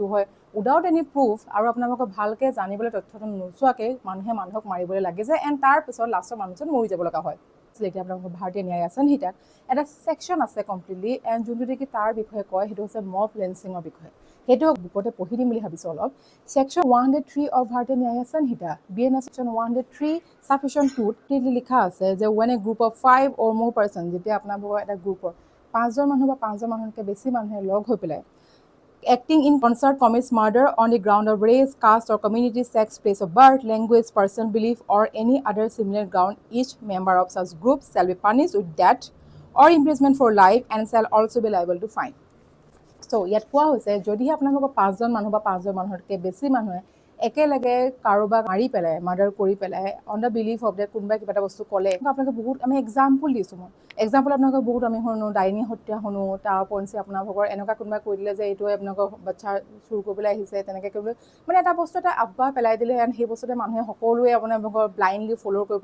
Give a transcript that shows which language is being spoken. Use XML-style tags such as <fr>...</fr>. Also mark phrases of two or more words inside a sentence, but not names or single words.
<as>হয়</as> <en>without any proof</en> <as>আৰু আপোনালোকক ভালকৈ জানিবলৈ তথ্যটো নোচোৱাকৈ মানুহে মানুহক মাৰিবলৈ লাগে যে এণ্ড তাৰপিছত লাষ্টৰ মানুহজন মৰি যাব লগা হয় এতিয়া আপোনালোকৰ ভাৰতীয় ন্যায় সংহিতাত এটা ছেকশ্যন আছে</as> <en>completely and</en> <as>যোনটো নেকি তাৰ বিষয়ে কয় সেইটো হৈছে</as> <en>mob lynching</en> <as>বিষয়ে সেইটো বুকতে পঢ়ি দিম বুলি ভাবিছোঁ অলপ</as> <en>section 103 of</en> <as>ভাৰতীয় ন্যায় সংহিতা BNS</as> <en>section 103 subsection 2</en> <as>লিখা আছে যে</as> <en>when a group of 5 or more person</en> <as>যেতিয়া আপোনালোকৰ এটা গ্ৰুপৰ 5জন মানুহ বা 5জন মানুহতকৈ বেছি মানুহে লগ হৈ পেলাই</as> <en>acting in concert commits murder on the ground of race, caste or community, sex, place of birth, language, person, belief or any other similar ground, each member of such group shall be punished with death or imprisonment for life and shall also be liable to fine. So,</en> <as>ইয়াত কোৱা হৈছে যদিহে আপোনালোকৰ 5জন মানুহ বা 5জন মানুহতকৈ বেছি মানুহে একেলগে কাৰোবাক মাৰি পেলাই মাৰ্ডাৰ কৰি পেলাই</as> <en>on the belief of that</en> <as>কোনোবাই কিবা এটা বস্তু ক'লে আপোনালোকে বহুত আমি এক্সাম্পল দিছোঁ মই এক্সাম্পল আপোনালোকে বহুত আমি শুনো ডাইনী হত্যা শুনো তাৰ ওপৰঞ্চি আপোনালোকৰ এনেকুৱা কোনোবাই কৈ দিলে যে এইটোৱে আপোনালোকৰ বাচ্চা চুৰ কৰিবলৈ আহিছে তেনেকৈ কৰিবলৈ মানে এটা বস্তু এটা আফবাহ পেলাই দিলে এণ্ড সেই বস্তুতে মানুহে সকলোৱে আপোনালোকৰ</as> <en>blindly follow'</en> <as>কৰি</as>